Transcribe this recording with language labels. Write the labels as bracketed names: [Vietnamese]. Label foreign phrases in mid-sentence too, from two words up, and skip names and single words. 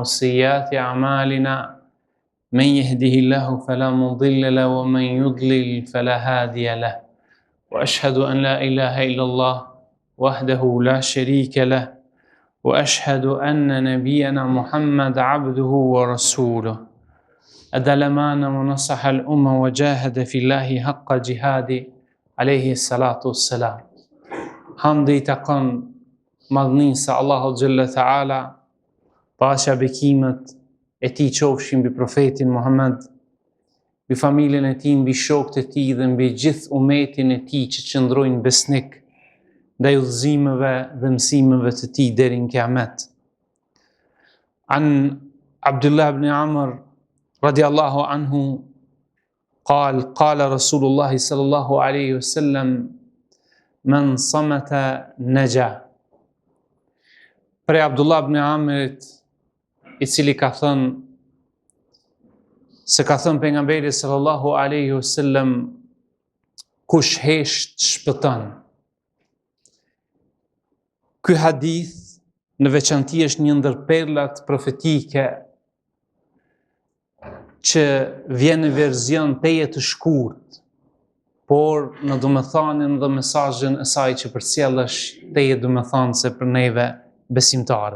[Arabic] وسيئات أعمالنا من يهده الله فلا مضل له ومن يضلل فلا هادي له وأشهد أن لا إله إلا الله وحده لا شريك له وأشهد أن نبينا محمد عبده ورسوله أدى الأمانة ونصح الأمة وجاهد في الله حق جهاده عليه الصلاة والسلام. [Albanian] Hamdi takon madhnisë Allahu [Arabic] جل تعالى, [Albanian] paqja bekimet e tij qofshin mbi profetin Muhammed, mbi familjen e tij, mbi shokët e tij dhe mbi gjithë umetin e tij që qëndrojnë besnik ndaj udhëzimeve dhe mësimeve të tij deri në kiamet. [Arabic] عن عبد الله بن عمرو رضي الله عنه قال رسول الله صلى الله عليه وسلم من صمت نجا. [Albanian] Prej Abdullah ibn Amrit, i cili ka thënë se ka thënë pejgamberi [Arabic] صلى الله عليه وسلم, [Albanian] kush hesht shpëton. Ky hadith në veçanti është një ndër perlat profetike që vjen në verzion teje të shkurt, por në domethënien dhe mesazhin e saj që përcjellësh teje domethënëse për neve besimtarët.